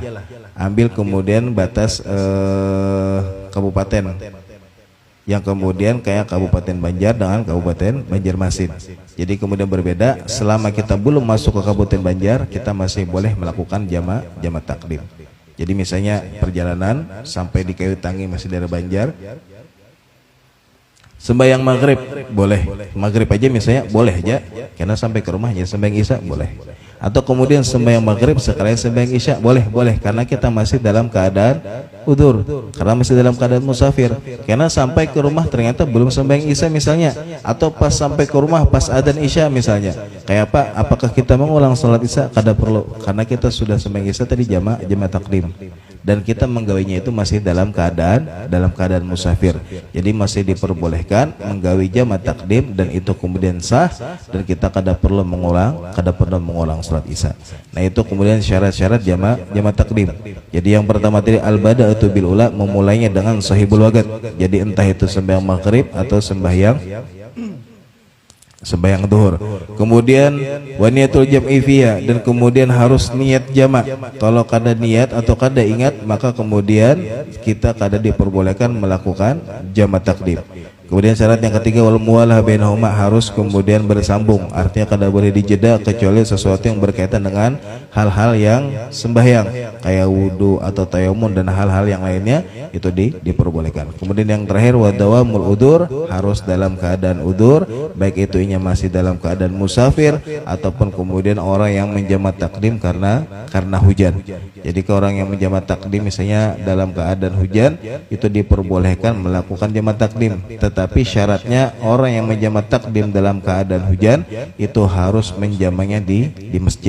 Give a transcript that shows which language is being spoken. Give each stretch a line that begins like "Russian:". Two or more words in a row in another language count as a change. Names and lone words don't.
Indonesian: Ambil kemudian batas kabupaten. Yang kemudian kayak Kabupaten Banjar dengan Kabupaten Banjarmasin. Jadi kemudian berbeda. Selama kita belum masuk ke Kabupaten Banjar, kita masih boleh melakukan jamak takdim. Jadi misalnya perjalanan sampai di Kayu Tangi masih daerah Banjar, sembahyang maghrib boleh, maghrib aja misalnya boleh aja, karena sampai ke rumahnya sembahyang isya boleh. Atau kemudian sembahyang maghrib sekalian sembahyang isya boleh, karena kita masih dalam keadaan udzur, karena masih dalam keadaan musafir. Karena sampai ke rumah ternyata belum sembahyang isya misalnya, atau pas sampai ke rumah pas adzan isya misalnya, kayak apa? Apakah kita mengulang salat isya? Kada perlu, karena kita sudah sembahyang isya tadi jamak takdim, dan kita menggawinya itu masih dalam keadaan musafir. Jadi masih diperbolehkan menggawi jamak takdim, dan itu kemudian sah, dan kita kada perlu mengulang salat isya. Nah itu kemudian syarat-syarat jamak takdim. Jadi yang pertama tadi
Arabic: al-bada'atu bil ula,
Indonesian: memulainya dengan
Arabic: sahibul waqt.
Indonesian: Jadi entah itu sembahyang maghrib atau sembahyang duhur.
Arabic: Kemudian wa niyatul jam'i fiha,
Indonesian: dan kemudian harus niat jamak. Kalau kada niat atau kada ingat, maka kemudian kita kada diperbolehkan melakukan jamak takdim. Kemudian syarat yang ketiga
Arabic: wal muwalah bainahuma,
Indonesian: harus kemudian bersambung, artinya kada boleh dijeda kecuali sesuatu yang berkaitan dengan hal-hal yang sembahyang kayak wudu atau tayamum dan hal-hal yang lainnya itu diperbolehkan. Kemudian yang terakhir
Arabic: wa dawamul udur,
Indonesian: harus dalam keadaan udur, baik itu inya masih dalam keadaan musafir ataupun kemudian orang yang menjamak takdim karena hujan. Jadi ke orang yang menjamak takdim misalnya dalam keadaan hujan itu diperbolehkan melakukan jamak takdim. Tapi syaratnya orang yang menjamak takdim dalam keadaan hujan itu harus menjamaknya di masjid.